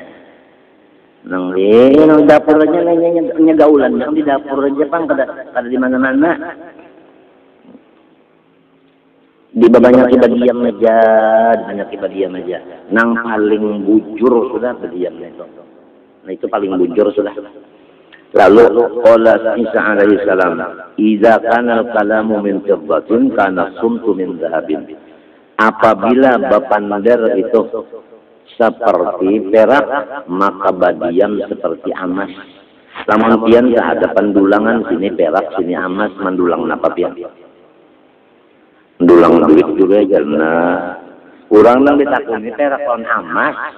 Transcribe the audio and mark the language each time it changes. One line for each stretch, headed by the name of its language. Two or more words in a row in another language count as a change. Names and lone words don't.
Banjar: Nang dapur aja nya gaulan yang di dapur aja pang kada di mana-mana. Di banyak ibadiam aja. Nang paling bujur sudah berdiam itu. Nah itu paling bujur sudah.
Arabic: Lalu قال عيسى عليه السلام إذا كان الكلام من فضة كان الصمت من ذهب."
Banjar: Apabila bapandar itu seperti perak, maka badiam seperti emas. Lamun pian ada pendulangan sini perak, sini emas, mendulang napa pian? Mendulang duit juga karena kurang nang ditakuni perak lawan emas.